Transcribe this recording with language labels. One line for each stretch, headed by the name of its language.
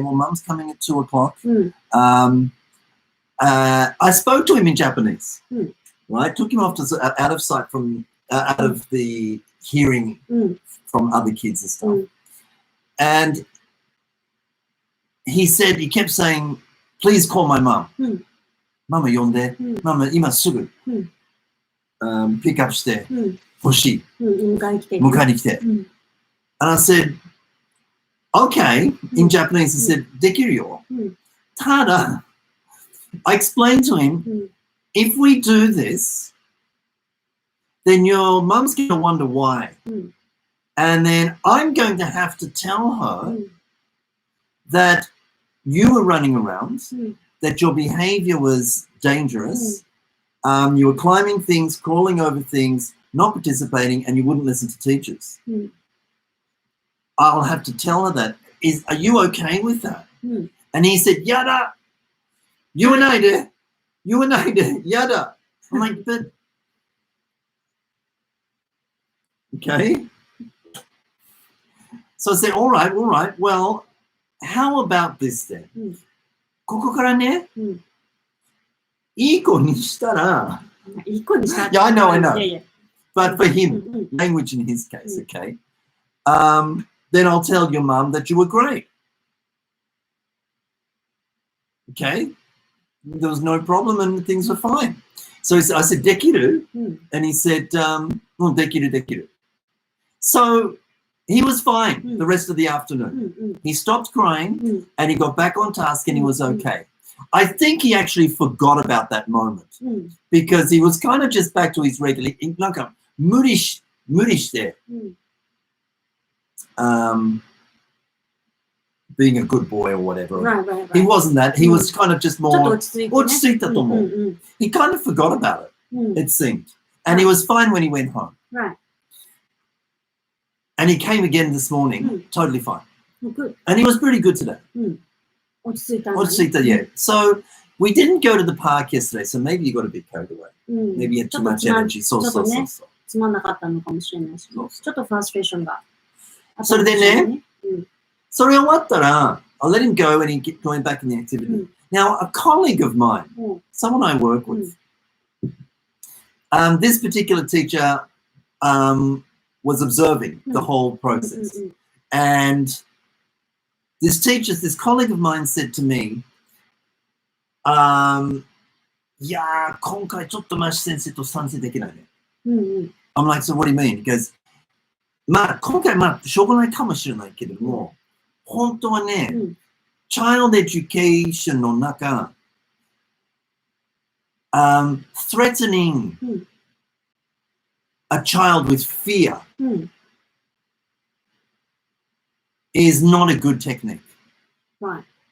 English: Well, mum's coming at 2:00. I spoke to him in Japanese. Right, took him off to out of sight from out of the hearing from other kids and stuff. And he kept saying, please call my mom.
Japanese: Mama 呼んで、Mama 今すぐ、ピックアップしてほしい。迎えに来て。
English: And I said, okay, in Japanese, I said,
Japanese: できるよ。ただ、
English: I explained to him, if we do this, then your mum's going to wonder why. And then I'm going to have to tell her that you were running around, that your behavior was dangerous, you were climbing things, crawling over things, not participating, and you wouldn't listen to teachers. I'll have to tell her that. Are you okay with that? And he said, Yada, you and I did, Yada. I'm like, but, okay. So I said, all right, well, how about this then?
Japanese: ここからね、いい子にしたら、いい子にしたら、
English: Yeah, I know. But for him, language in his case, okay, then I'll tell your mum that you were great. Okay? There was no problem and things were fine. So I said,
Japanese: できる?
English: And he said,
Japanese: できる.
English: So he was fine the rest of the afternoon. He stopped crying and he got back on task and he was okay. I think he actually forgot about that moment because he was kind of just back to his regular,
Japanese: なんか無理して、
English: being a good boy or whatever. Right. He wasn't that. He was kind of just more
Japanese: 落ち着いたと思う.
English: He kind of forgot about it, it seemed. And he was fine when he went home. Right. And he came again this morning, totally fine. Good. And he was pretty good today. 落ち着いた, yeah. So we didn't go to the park yesterday, so maybe you got a bit carried away. Maybe you had too much energy.
Japanese: そうつまんなかったのかもしれないし、ちょっとフラストレーションが。それでね、それ終わったら、
English: I'll let him go and he keep going back in the activity. Now, a colleague of mine, someone I work with, this particular teacher was observing the whole process. And this colleague of mine said to me,
Japanese: いやー、今回ちょっとマシ先生と賛成できないね。
English: I'm like, so what do you mean? He goes,
Japanese: まあ、今回しょうがないかもしれないけれども、本当はね、
English: child education
Japanese: の中、
English: threatening a child with fear is not a good technique. Right.